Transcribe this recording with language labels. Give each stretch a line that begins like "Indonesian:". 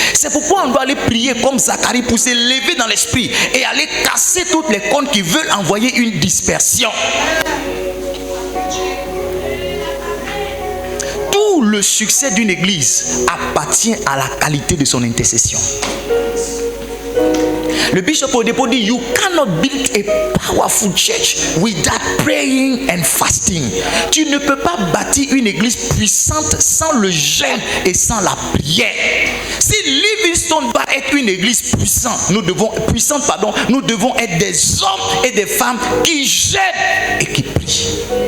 French: C'est pourquoi on doit aller prier comme Zacharie pour s'élever dans l'esprit et aller casser toutes les cornes qui veulent envoyer une dispersion. Tout le succès d'une église appartient à la qualité de son intercession. Le bishop au dépôt dit,
English: you cannot build a powerful church without praying and fasting.
French: Tu ne peux pas bâtir une église puissante sans le jeûne et sans la prière. Si Livingstone va être une église puissante, nous devons être des hommes et des femmes qui jeûnent et qui prient.